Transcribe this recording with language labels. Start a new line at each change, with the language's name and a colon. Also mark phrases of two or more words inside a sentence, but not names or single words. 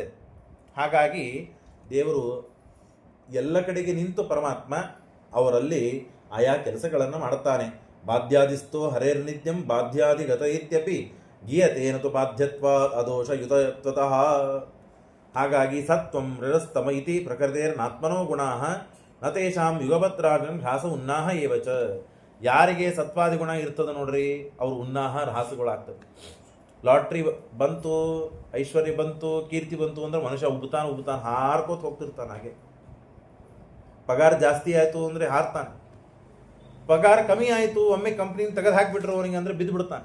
Kannada: ಹಾಗಾಗಿ ದೇವರು ಎಲ್ಲ ಕಡೆಗೆ ನಿಂತು ಪರಮಾತ್ಮ ಅವರಲ್ಲಿ ಆಯಾ ಕೆಲಸಗಳನ್ನು ಮಾಡುತ್ತಾನೆ.
Sanskrit: ಬಾಧ್ಯಾದಿಸ್ತೋ ಹರೇರ್ನಿತ್ಯಂ ಬಾಧ್ಯಾದಿಗತ ಇತ್ಯಪಿ ಗೀಯತೇನತು ಬಾಧ್ಯತ್ವ ಅದೋಷ ಯುತತ್ವತಃ. ಹಾಗಾಗಿ ಸತ್ವಂ ರಜಸ್ತಮ ಇತಿ ಪ್ರಕೃತಿರ್ನಾತ್ಮನೋ ಗುಣಾಃ ನ ತೇಷಾಂ ಯುಗಪತ್ರಾಗಂ ಹ್ರಾಸ ಉನ್ನಾಹ ಏವಚ.
Kannada: ಯಾರಿಗೆ ಸತ್ವಾದಿ ಗುಣ ಇರ್ತದೆ ನೋಡ್ರಿ, ಅವರು ಉನ್ನಾಹ ರಹಾಸಗಳಾಗ್ತದೆ. ಲಾಟ್ರಿ ಬಂತು, ಐಶ್ವರ್ಯ ಬಂತು, ಕೀರ್ತಿ ಬಂತು ಅಂದ್ರೆ ಮನುಷ್ಯ ಉಬ್ಬುತ್ತಾನೆ ಹಾರ್ಕೋತ ಹೋಗ್ತಿರ್ತಾನೆ. ಹಾಗೆ ಪಗಾರ ಜಾಸ್ತಿ ಆಯಿತು ಅಂದರೆ ಹಾರ್ತಾನೆ, ಪಗಾರ ಕಮ್ಮಿ ಆಯಿತು ಒಮ್ಮೆ ಕಂಪ್ನಿನ ತೆಗೆದು ಹಾಕಿಬಿಟ್ರು ಅವನಿಗೆ ಅಂದರೆ ಬಿದ್ದು ಬಿಡ್ತಾನೆ.